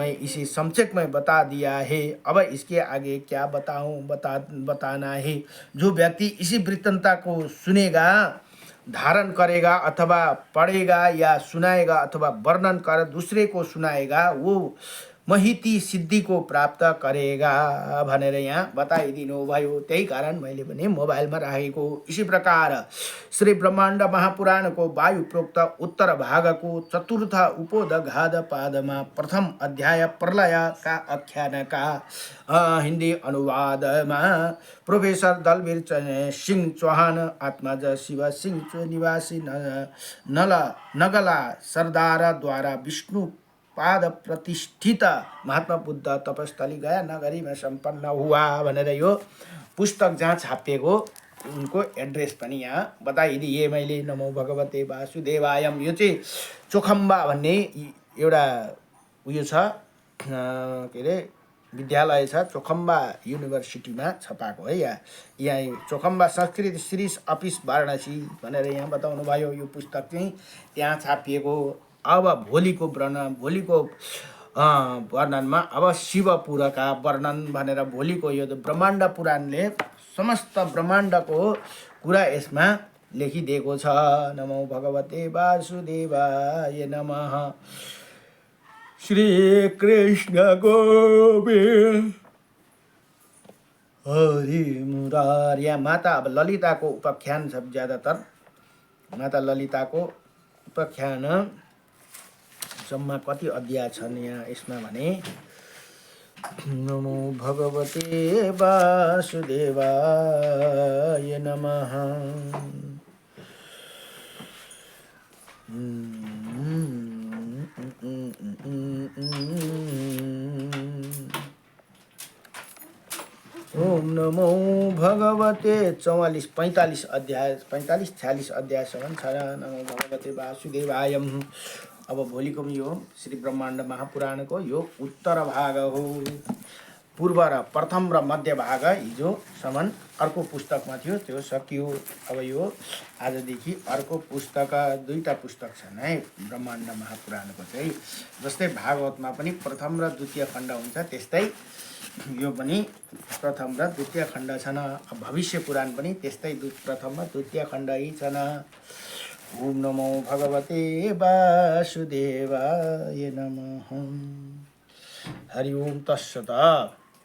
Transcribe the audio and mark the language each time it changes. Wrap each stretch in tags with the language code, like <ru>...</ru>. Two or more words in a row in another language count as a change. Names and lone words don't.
<hi>मैं इसे संक्षेप में बता दिया है। अब इसके आगे क्या बताऊँ बताना है। जो व्यक्ति इसी वृत्तांत को सुनेगा, धारण करेगा अथवा पढ़ेगा या सुनाएगा अथवा वर्णन कर दूसरे को सुनाएगा, वो महिती सिद्धि को प्राप्त करेगा</hi> <ne>भनेर यहाँ बताइदिनु भयो। त्यही कारण मैले पनि मोबाइलमा राखेको।</ne> <hi>इसी प्रकार श्री ब्रह्माण्ड महापुराण को वायु प्रोक्त उत्तर भाग को चतुर्थ उपोदघात पादमा प्रथम अध्याय प्रलय का आख्यान का हिंदी अनुवाद में प्रोफेसर दलवीर सिंह चौहान आत्माज शिव सिंह निवासी नगला सरदार द्वारा विष्णु पाद प्रतिष्ठित महात्मा बुद्ध तपस्थली गया नगरी में संपन्न हुआ</hi> <ne>भनेर यो पुस्तक जहाँ छापिएको उनको एड्रेस पनि यहाँ बताइदिए मैले।</ne> <sa>नमो भगवते वासुदेवायम।</sa> <ne>यो चाहिँ चोखम्बा भन्ने एउटा उयो छ, के अरे विद्यालय छ, चोखम्बा युनिभर्सिटीमा छपाएको है। यहाँ चोखम्बा संस्कृत शिरीष अफिस वाराणसी भनेर यहाँ बताउनु भयो। यो पुस्तक चाहिँ त्यहाँ छापिएको। अब भोलिको वर्णनमा अब शिवपुरका वर्णन भनेर भोलिको यो ब्रह्माण्ड पुराणले समस्त ब्रह्माण्डको कुरा यसमा लेखिदिएको छ।</ne> <sa>नमो भगवते वासुदेवाय नमः। श्री कृष्ण गोविंद हरि मुरारी।</sa> <ne>यहाँ माता अब ललिताको उपाख्यान छ। ज्यादातर माता ललिताको उपाख्यान जम्मा कति अध्याय छन् यहाँ यसमा भने</ne> <sa>नमो भगवते वासुदेवाय नमः। ओम नमो भगवते</sa> <ne>45 अध्याय 46 अध्यायसम्म छ।</ne> <sa>नमो भगवते वासुदेवायम।</sa> <ne>अब भोलिको यो श्री ब्रह्माण्ड महापुराणको यो उत्तर भाग हो। पूर्व र प्रथम र मध्य भाग हिजोसम्म अर्को पुस्तकमा थियो, त्यो सकियो। अब यो आजदेखि अर्को पुस्तक, 2टा पुस्तक छन् है ब्रह्माण्ड महापुराणको चाहिँ। जस्तै भागवतमा पनि प्रथम र द्वितीय खण्ड हुन्छ, त्यस्तै यो पनि प्रथम र द्वितीय खण्ड छन्। भविष्य पुराण पनि त्यस्तै प्रथम र द्वितीय खण्ड छन्।</ne> <sa>ओम नमो भगवते वासुदेवाय नमः। हरि ओम तत्सत।</sa>